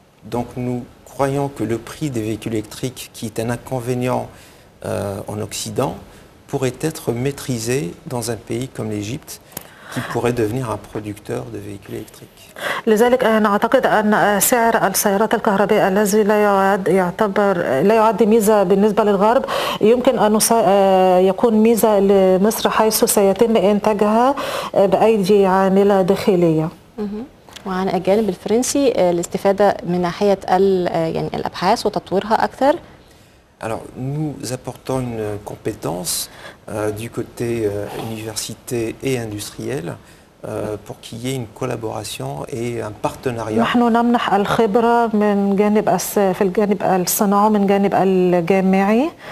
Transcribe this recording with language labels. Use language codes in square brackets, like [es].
[fr] Donc nous croyons que le prix des véhicules électriques, qui est un inconvénient en Occident, pourrait être maîtrisé dans un pays comme l'Égypte, qui pourrait devenir un producteur de véhicules électriques. [ar] لذلك نعتقد أن سعر السيارات الكهربائية الذي لا يعد ميزة بالنسبة للغرب يمكن أن يكون ميزة لمصر، حيث سيتم إنتاجها بأيدي عاملة داخلية. وعن الجانب الفرنسي الاستفادة من ناحية يعني الأبحاث وتطويرها أكثر. [fr] Alors nous apportons une compétence du côté université et industriel pour qu'il y ait une collaboration et un partenariat. [ar] نحن نمنح الخبرة من جانب في الجانب الصناعي من جانب الجامعي.